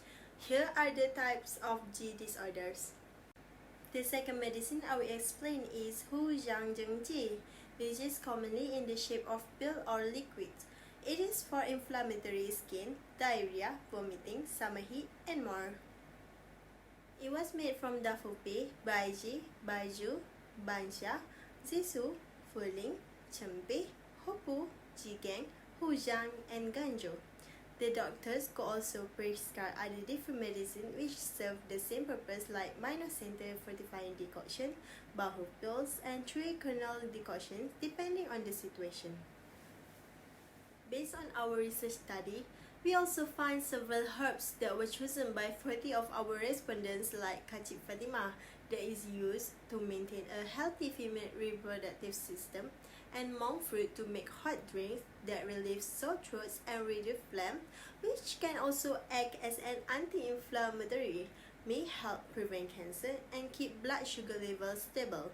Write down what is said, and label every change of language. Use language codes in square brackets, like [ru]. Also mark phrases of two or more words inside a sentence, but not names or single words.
[en] Here are the types of G disorders. The second medicine I will explain is Hu Zhang Zheng Ji, which is commonly in the shape of pill or liquid. It is for inflammatory skin, diarrhea, vomiting, summer heat, and more. It was made from dafupi, baiji, baiju, bansha, zisu, fuling, chempe, hopu, jigeng, hujang, and ganjo. The doctors could also prescribe other different medicine which serve the same purpose like minor center fortifying decoction, bahu pills, and 3 kernel decoctions depending on the situation. Based on our research study, we also find several herbs that were chosen by 40 of our respondents like Kachip Fatima that is used to maintain a healthy female reproductive system, and monk fruit to make hot drinks that relieve sore throats and reduce phlegm, which can also act as an anti-inflammatory, may help prevent cancer and keep blood sugar levels stable.